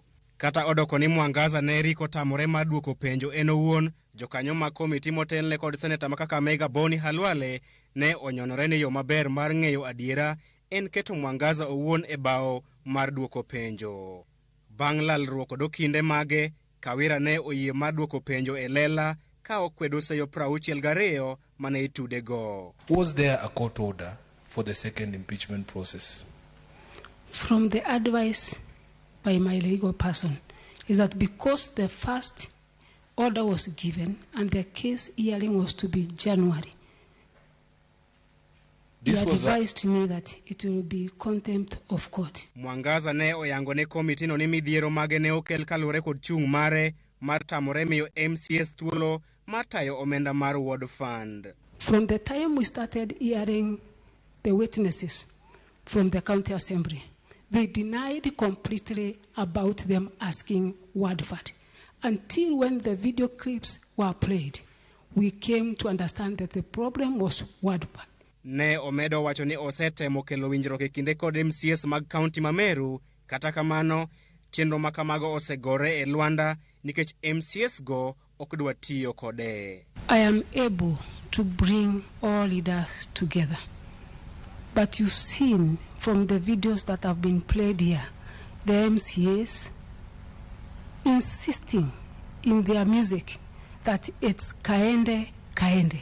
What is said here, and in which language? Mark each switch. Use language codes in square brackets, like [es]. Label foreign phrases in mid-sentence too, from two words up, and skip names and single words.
[luo] Kata odoko ni Mwangaza ne riko tamore mar duoko penjo en owuon, jokanyo ma komiti motelne kod seneta ma Kakamega Boni Halwale ne onyonore ni yo maber mar ng'eyo adiera en keto Mwangaza owuon e bao mar duoko penjo. Bang' lalruok kod kinde mage, Kawira ne oyie mar duoko penjo e lela ka okwedo seyo 62 mane itudego. [en] Was there a court order for the second impeachment process? From the advice by my legal person is that because the first order was given and the case hearing was to be January, he advised me that it will be contempt of court. [luo] Mwangaza ne oyango ne komiti no ni midhiero mage ne okel kalure kod chung' mare mar tamore miyo MCS thuolo mar tayo omenda mar [en] ward fund. From the time we started hearing the witnesses from the county assembly, they denied completely about them asking ward fund. Until when the video clips were played, we came to understand that the problem was ward fund. [luo] Ne omedo wacho ni osetemo kelo winjruok e kinde kod MCS mag kaunti ma Meru, kata kamano chenro ma kamago osegore e Luanda nikech MCS go ok dwa tiyo kode. [en] I am able to bring all leaders together. But you've seen from the videos that have been played here, the MCAs insisting in their music that it's Kaende, Kaende.